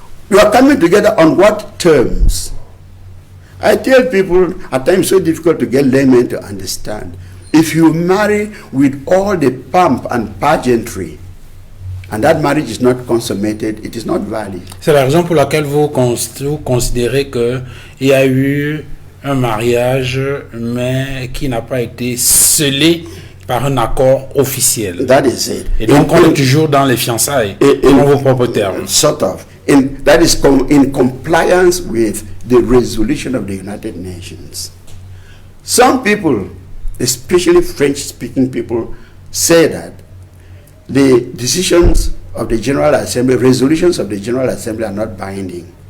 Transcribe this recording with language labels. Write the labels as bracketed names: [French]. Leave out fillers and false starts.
[English] You are coming together on what terms? I tell people at times it's so difficult to get laymen to understand. If you marry with all the pomp and pageantry, and that marriage is not consummated, it is not valid. [French] C'est la raison pour laquelle vous considérez qu'il y a eu un mariage, mais qui n'a pas été scellé par un accord officiel. [English] That is it. [French] Et donc on est toujours dans les fiançailles, dans vos propres termes. [English] Sort of. That is in compliance with the resolution of the United Nations. Some people, especially French-speaking people, say that the decisions of the General Assembly, resolutions of the General Assembly are not binding.